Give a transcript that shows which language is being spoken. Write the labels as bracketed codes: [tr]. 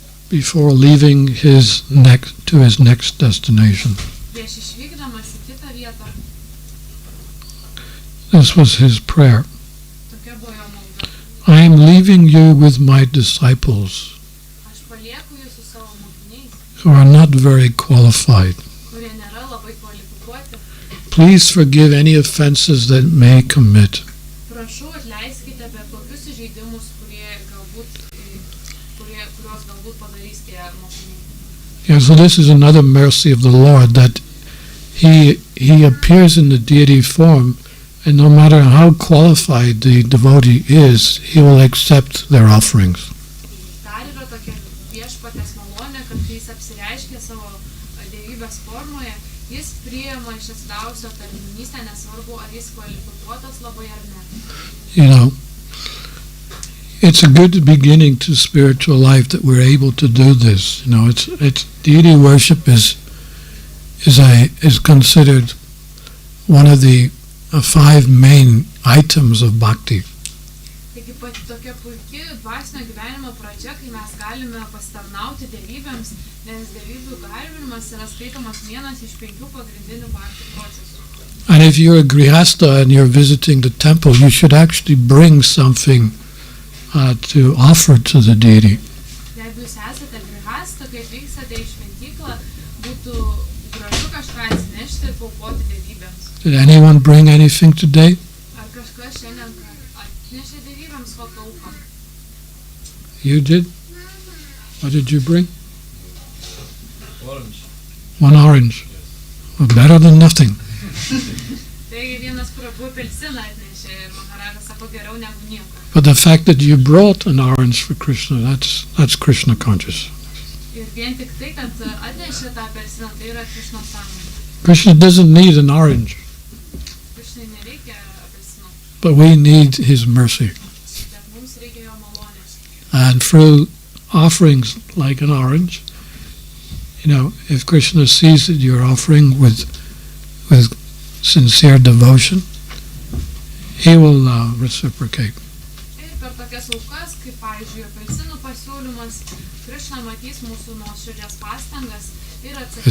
[en] before leaving to his next destination. [lt] prieš išvykdamas į kitą vietą. [en] This was his prayer. [lt] Tokia buvo jo malda. [en] I am leaving you with my disciples [lt] Aš palieku jūs su savo mokiniais, [en] who are not very qualified. [lt] kurie nėra labai kvalifikuoti. [en] Please forgive any offenses that may commit. [lt] Prašau, atleiskite bet kokius įžeidimus, kuriuos galbūt padarys tie mokiniai. [en] Yeah, so this is another mercy of the Lord, that he appears in the deity form, and no matter how qualified the devotee is, he will accept their offerings. [lt] Dar yra tokia viešpaties malonė, kad kai jis apsireiškia savo dievybės formoje, jis priima iš atsidavusio tarnystę, nesvarbu, ar jis kvalifikuotas labai ar ne. [en] You know, it's a good beginning to spiritual life that we're able to do this. You know, it's deity worship is considered one of the 5 main items of bhakti. [lt] Taigi pati tokia puikia dvasinio gyvenimo pradžia, kai mes galime pasitarnauti dievybėms, nes dievybių garbinimas yra skaitomas vienas iš 5 pagrindinių bhakti procesų. [en] And if you're a grihasta and you're visiting the temple, you should actually bring something to offer to the deity. [lt] Jeigu jūs esate grihasta, kai atvykstate į šventyklą, būtų gražu kažką atsinešti ir paaukoti dievybėms. [en] Did anyone bring anything today? [lt] Ar kažkas šiandien atnešė dievybėms kokią auką? [en] You did? What did you bring? Orange. 1 orange. Well, better than nothing. [lt] Taigi vienas apelsiną atnešė ir Maharajas sako geriau negu nieko. [en] But the fact that you brought an orange for Krishna, that's Krishna conscious. [lt] Ir vien tik tai, kad atnešė tą apelsiną, tai yra Krishna sąmonė. [en] Krishna doesn't need an orange, [lt] Krishnai nereikia apelsino, [en] but we need his mercy. [lt] bet mums reikia jo malonės. [en] And through offerings like an orange, you know, if Krishna sees that you're offering with sincere devotion, he will reciprocate. [lt] Ir per tokias aukas, kaip pavyzdžiui apelsinų pasiūlymas, Krishna matys mūsų nuoširdžias pastangas ir atsakys.